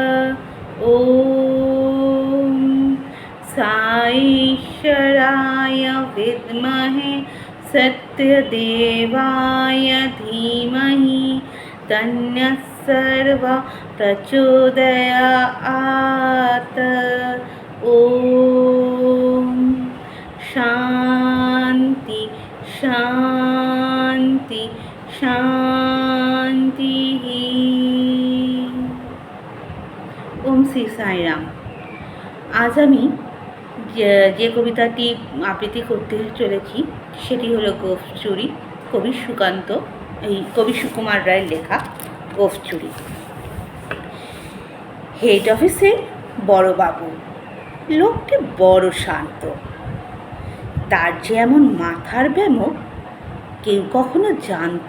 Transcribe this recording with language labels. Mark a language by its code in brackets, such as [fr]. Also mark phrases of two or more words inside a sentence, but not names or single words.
[sa] ओम साईश्वराय विद्महे सत्यदेवाय धीमहि तन्नः सर्वः प्रचोदयात्। ओम शांति शांति शांति। ओम श्री साई राम। [bn] आज আমি যে কবিতাটি আবৃত্তি করতে চলেছি সেটি হলো গোফ চুরি, কবি সুকুমার রায়ের লেখা গোফ চুরি। হেড অফিসের বড়বাবু লোকটি বড় শান্ত, তার যে এমন মাথার ব্যামো কেউ কখনো জানতো?